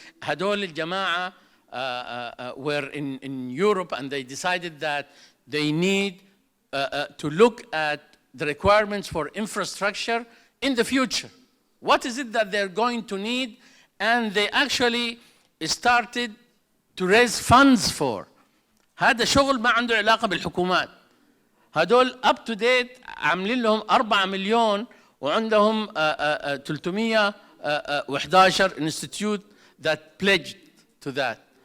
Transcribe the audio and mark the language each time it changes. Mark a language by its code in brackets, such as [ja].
[ar] هدول الجماعة [en] were in Europe, and they decided that they need to look at the requirements for infrastructure in the future. What is it that they're going to need? And they actually started to raise funds for. [ar] هذا شغل ما عنده علاقة بالحكومات. هدول [en] up to date [ar] عاملين لهم 4 مليون وعندهم [en] 311 institute that pledged to that.